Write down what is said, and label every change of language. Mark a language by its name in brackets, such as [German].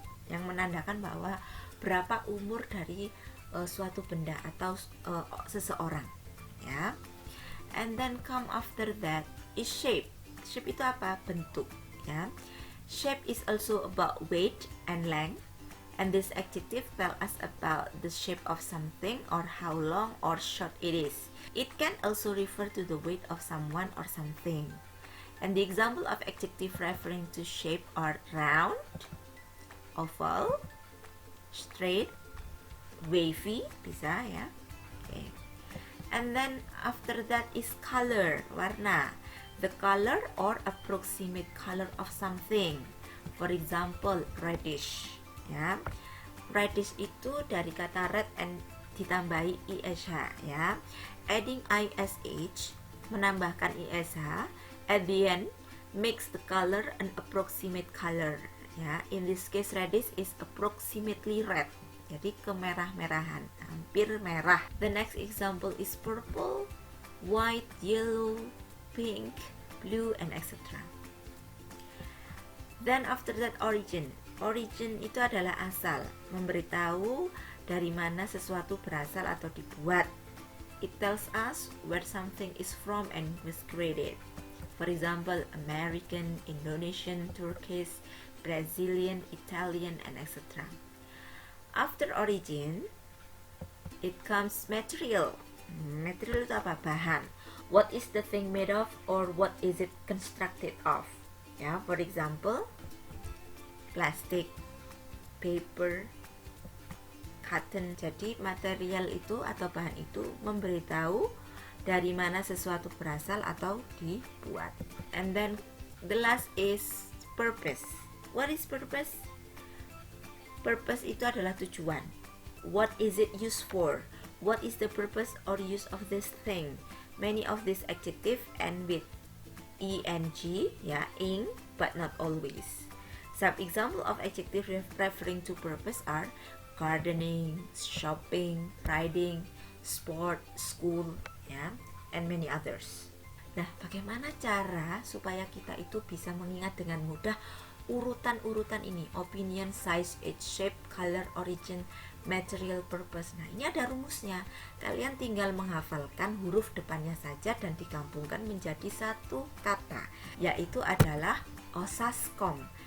[Indonesian] Yang menandakan bahwa berapa umur dari suatu benda atau seseorang, ya. [English] And then come after that is shape. Shape [Indonesian] itu apa? Bentuk, ya. [English] Shape is also about weight and length, and this adjective tell us about the shape of something or how long or short it is. It can also refer to the weight of someone or something. And the example of adjective referring to shape are round, oval, straight, wavy, [Indonesian] bisa ya. [English] Okay. And then after that is color, [Indonesian] warna. [English] The color or approximate color of something. For example, reddish, ya. [Indonesian] Reddish itu dari kata red and ditambahi ish, ya. [English] Adding ish [Indonesian] menambahkan [English] ish at the end makes the color an approximate color, ya. In this case reddish is approximately red. [Indonesian] Jadi kemerah-merahan, hampir merah. [English] The next example is purple, white, yellow, pink, blue, and etc. Then after that origin. [Indonesian] Origin itu adalah asal, memberitahu dari mana sesuatu berasal atau dibuat. [English] It tells us where something is from and was created. For example, American, Indonesian, Turkish, Brazilian, Italian, and etc. After origin, it comes material. Material [Indonesian] itu apa? Bahan. [English] What is the thing made of or what is it constructed of? Ya, for example, plastic, paper, cotton. [Indonesian] Jadi material itu atau bahan itu memberitahu dari mana sesuatu berasal atau dibuat. [English] And then the last is purpose. What is purpose? [Indonesian] Purpose itu adalah tujuan. [English] What is it used for? What is the purpose or use of this thing? Many of these adjectives end with eng, ya, ing, but not always. Some example of adjective referring to purpose are gardening, shopping, riding, sport, school, ya, and many others. [Indonesian] Nah, bagaimana cara supaya kita itu bisa mengingat dengan mudah urutan-urutan ini? [English] Opinion, size, age, shape, color, origin, material, purpose. [Indonesian] Nah, ini ada rumusnya. Kalian tinggal menghafalkan huruf depannya saja dan digabungkan menjadi satu kata, yaitu adalah osascom.